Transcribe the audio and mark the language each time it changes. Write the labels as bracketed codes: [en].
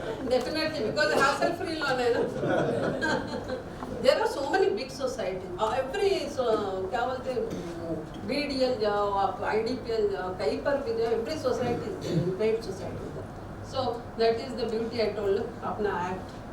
[en] Definitely because hassle free loan [hi] है ना. [en] There are so many big societies. [hi] Every क्या बोलते BDL जाओ आप IDPL जाओ कहीं पर भी जाओ [en] every society is great society. So that is the beauty I told you अपना act.